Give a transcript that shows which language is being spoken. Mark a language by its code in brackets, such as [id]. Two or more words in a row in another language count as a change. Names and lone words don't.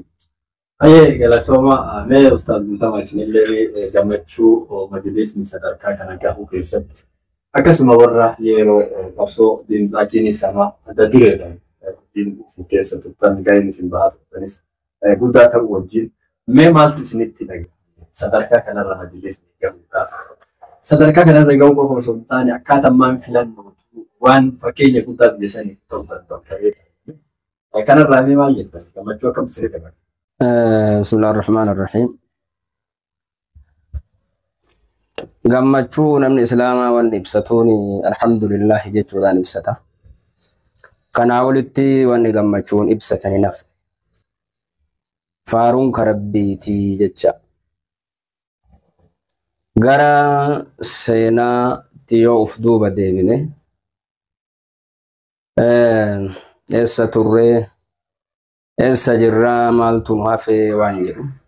[om] Aye galatooma mee ustaad Mutama isinillee gammachuu majlisni sadarkaa kana gahu keessatti akkasuma warra yeroo qabsoo diinxaaqiin sama adda dureedhaan isin keessa turtan ga'een isin bahaa turtanis guddaa ta'u wajjin mee maaltu isinitti dhaga'e sadarkaa kanarra majlisni gahuudhaaf sadarkaa kanarra gahuu qofa osoo hin taane akkaataa maan filannoo waan fakkeenya guddaa biyya saniif ta'uu danda'u ta'edha. Kanarraa mee maal jettan gammachuu akkam isinitti dhaga'e? [ar] بسم الله الرحمن الرحيم [om] gammachuu namni islaamaa waan ibsatuuni alhamdulillah jechuudhaan ibsata. Kanaa olitti wanni gammachuun ibsatani naf faaruun karabbiitii jecha gara seenaatti yoo uf duuba deebine eessa turree eessa jirraa maaltu nu hafee waan jedhu